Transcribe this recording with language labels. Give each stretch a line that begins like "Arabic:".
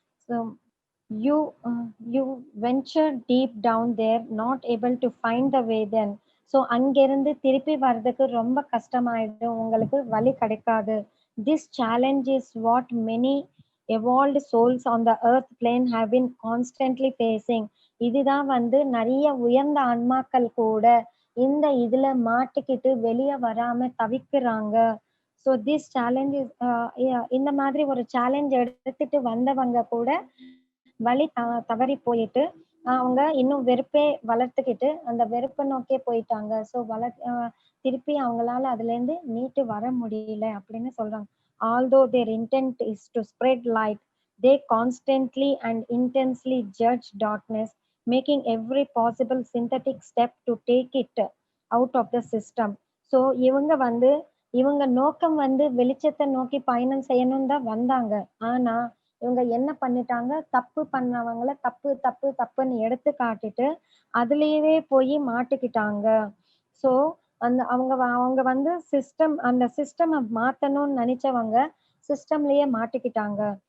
English: So you venture deep down there, not able to find the way then.
Tamil: So அங்கிருந்து திருப்பி வர்றதுக்கு ரொம்ப கஷ்டமாயிடும், உங்களுக்கு வழி கிடைக்காது.
English: This challenge is what many evolved souls on the earth plane have been constantly facing.
Tamil: இதுதான் வந்து நிறைய உயர்ந்த ஆன்மாக்கள் கூட இந்த இதுல மாட்டிக்கிட்டு வெளியே வராம தவிக்கிறாங்க. ஸோ திஸ் சேலஞ்ச் இந்த மாதிரி ஒரு சேலஞ்ச் எடுத்துட்டு வந்தவங்க கூட வழி தவறி போயிட்டு அவங்க இன்னும் வெறுப்பே வளர்த்துக்கிட்டு அந்த வெறுப்பை நோக்கியே போயிட்டாங்க. ஸோ திருப்பி அவங்களால அதுல இருந்து மீட்டு வர முடியல அப்படின்னு சொல்றாங்க.
English: Although their intent is to spread light, they constantly and intensely judge darkness, making every possible synthetic step to take it out of the system.
Tamil: So இவங்க நோக்கம் வந்து வெளிச்சத்தை நோக்கி பயணம் செய்யணும் தான் வந்தாங்க. ஆனா இவங்க என்ன பண்ணிட்டாங்க, தப்பு பண்ணவங்கள தப்பு தப்பு தப்புன்னு எடுத்து காட்டிட்டு அதுலயே போய் மாட்டிக்கிட்டாங்க. ஸோ அவங்க வந்து அந்த சிஸ்டம் மாத்தணும்னு நினைச்சவங்க சிஸ்டம்லயே மாட்டிக்கிட்டாங்க.